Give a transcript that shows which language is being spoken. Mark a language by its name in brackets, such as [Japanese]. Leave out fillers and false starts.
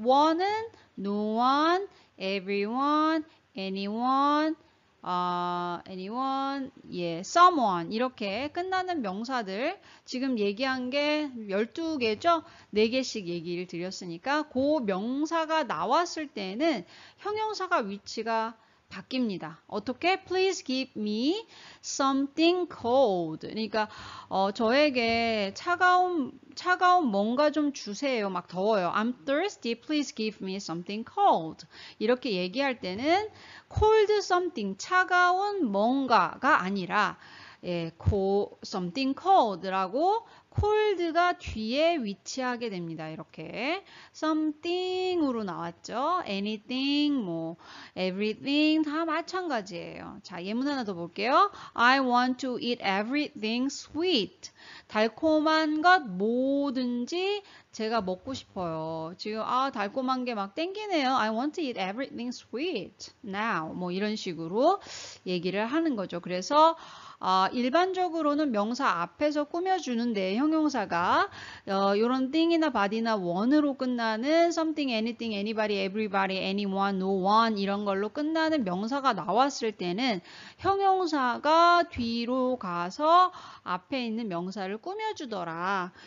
[Korean] one은 [English] no one, everyone, anyone, anyone, [Korean] 예, someone 이렇게 끝나는 명사들 지금 얘기한 게 12개죠? 4개씩 얘기를 드렸으니까 그 명사가 나왔을 때는 형용사가 위치가 바뀝니다. 어떻게? [English] Please give me something cold. [Korean] 그러니까 저에게 차가운 뭔가 좀 주세요. 막 더워요. [English] I'm thirsty. Please give me something cold. [Korean] 이렇게 얘기할 때는 [English] cold something, [Korean] 차가운 뭔가가 아니라 예, [English] something cold [Korean] 라고 cold가 뒤에 위치하게 됩니다. 이렇게 something으로 나왔죠. anything, 뭐 everything 다 마찬가지예요. 자, 예문 하나 더 볼게요. [English] I want to eat everything sweet. [Korean] 달콤한 것 뭐든지 제가 먹고 싶어요. 지금 달콤한 게 막 땡기네요. [English] I want to eat everything sweet now. [Korean] 뭐 이런 식으로 얘기를 하는 거죠. 그래서 일반적으로는 명사 앞에서 꾸며주는데 형용사가 이런 thing이나 body나 one으로 끝나는 something, anything, anybody, everybody, anyone, no one 이런 걸로 끝나는 명사가 나왔을 때는 형용사가 뒤로 가서 앞에 있는 명사를 꾸며주더라.